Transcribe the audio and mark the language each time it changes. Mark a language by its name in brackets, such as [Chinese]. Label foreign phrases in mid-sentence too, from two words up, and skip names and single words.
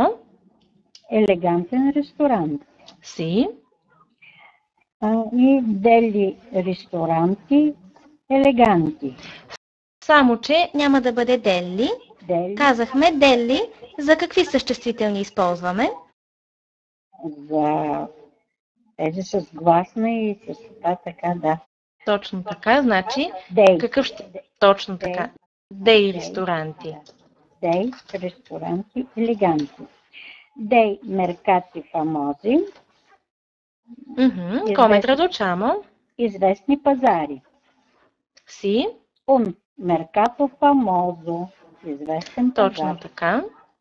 [Bulgarian] Елегантен ресторант. [Italian] Sì. И delli ristoranti eleganti. [Bulgarian] Само, че няма да бъде дели. Казахме дели. За какви съществителни използваме? За тези с гласна и с това така, да. Точно така. Значи, Дей. какъв ще... Точно така. [Italian] Dei ristoranti. Dei ristoranti eleganti. Dei mercati famosi. Come traduciamo? [Bulgarian] Известни пазари. [Italian] Sì. Un mercato famoso. [Bulgarian] Известен пазар. Точно така.